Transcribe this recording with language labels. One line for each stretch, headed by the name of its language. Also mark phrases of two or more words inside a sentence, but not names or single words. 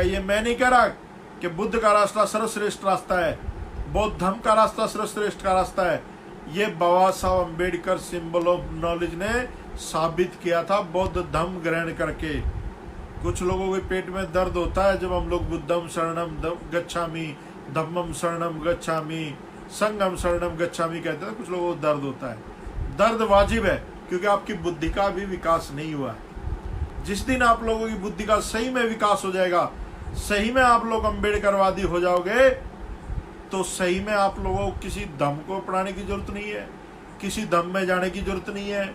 Hindi: ये मैं नहीं कह रहा कि बुद्ध का रास्ता सर्वश्रेष्ठ रास्ता है, बौद्ध धर्म का रास्ता सर्वश्रेष्ठ का रास्ता है। ये बाबा साहब अम्बेडकर
English: symbol of knowledge
Hindi: ने साबित किया था बौद्ध धर्म ग्रहण करके। कुछ लोगों के पेट में दर्द होता है जब हम लोग
Pali: बुद्धम शरणम गच्छामि, धम्मम शरणम गच्छामि, संगम शरणम गच्छामि
Hindi: कहते हैं। कुछ लोगों को दर्द होता है, दर्द वाजिब है, क्योंकि आपकी बुद्धि का भी विकास नहीं हुआ है। जिस दिन आप लोगों की बुद्धि का सही में विकास हो जाएगा, सही में आप लोग अम्बेडकरवादी हो जाओगे, तो सही में आप लोगों को किसी धर्म को अपनाने की जरूरत नहीं है, किसी धर्म में जाने की जरूरत नहीं है।